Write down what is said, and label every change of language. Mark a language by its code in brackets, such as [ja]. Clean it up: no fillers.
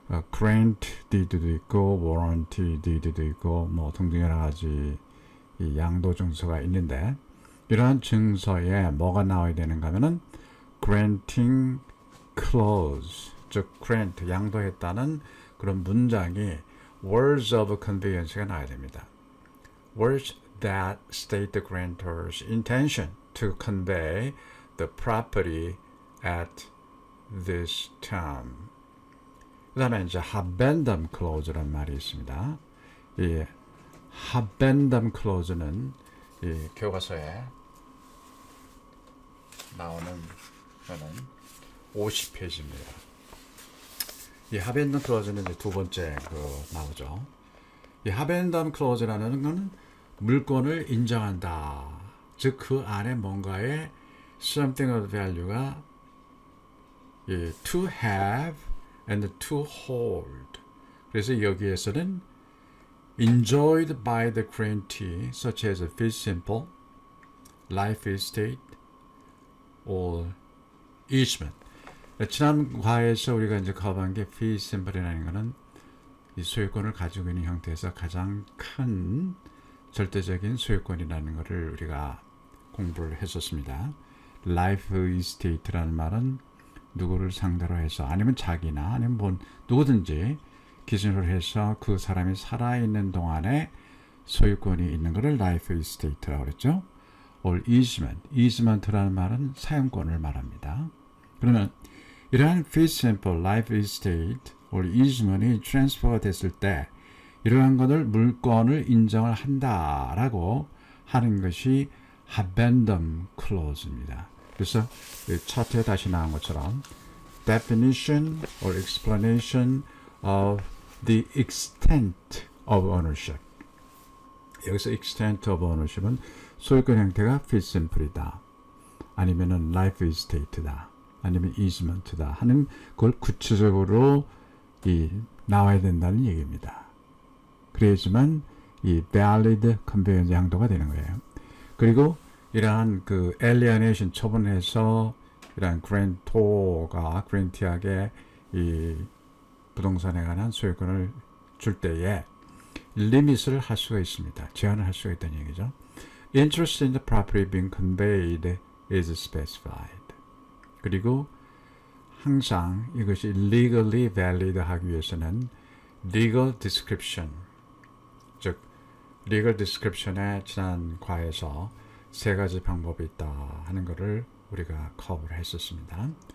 [ko] grant deed도 있고 warranty deed도 있고 뭐 등등 여러 가지 이 양도 증서가 있는데 이러한 증서에 뭐가 나와야 되는가 하면은 granting clause 즉 grant 양도했다는 그런 문장이 words of conveyance가 나와야 됩니다. [en] words that state the grantor's intention to convey the property at this time. [ko] 그 다음에 이제 habendum clause라는 말이 있습니다. 이 habendum clause는 이 교과서에 나오는 거는 50페이지입니다. 이 habendum clause는 이제 두 번째 나오죠. 이 habendum clause라는 것은 물권을 인정한다. 즉 그 안에 뭔가의 [en] something of value가 to have and to hold. [ko] 그래서 여기에서는 [en] enjoyed by the grantee, such as a fee simple, life estate, or easement. [ko] 지난 과에서 우리가 이제 커버한 게 fee simple이라는 것은 이 소유권을 가지고 있는 형태에서 가장 큰 절대적인 소유권이라는 것을 우리가 공부를 했었습니다. life estate라는 말은 누구를 상대로 해서 아니면 자기나 아니면 뭐 누구든지 기준으로 해서 그 사람이 살아있는 동안에 소유권이 있는 것을 life estate라고 그랬죠. or easement라는 말은 사용권을 말합니다. 그러면 이러한 fee simple, life estate, or easement이 transfer가 됐을 때 이러한 것을 물권을 인정을 한다라고 하는 것이 habendum clause입니다. 그래서 차트에 다시 나온 것처럼 [en] definition or explanation of the extent of ownership. [ko] 여기서 extent of ownership은 소유권 형태가 fee simple이다. 아니면은 life estate다. 아니면 easement다 하는 그걸 구체적으로 나와야 된다는 얘기입니다. 그래야지만 이 valid conveyance 양도가 되는 거예요. 그리고 이러한 alienation 처분해서 이러한 grantor가 grantee에게 이 부동산에 관한 소유권을 줄 때에 리밋을 할 수가 있습니다. 제한을 할 수가 있다는 얘기죠. [en] Interest in the property being conveyed is specified. [ko] 그리고 항상 이것이 legally valid 하기 위해서는 legal description, 즉 legal description의 지난 과에서 세 가지 방법이 있다 하는 것을 우리가 커버를 했었습니다.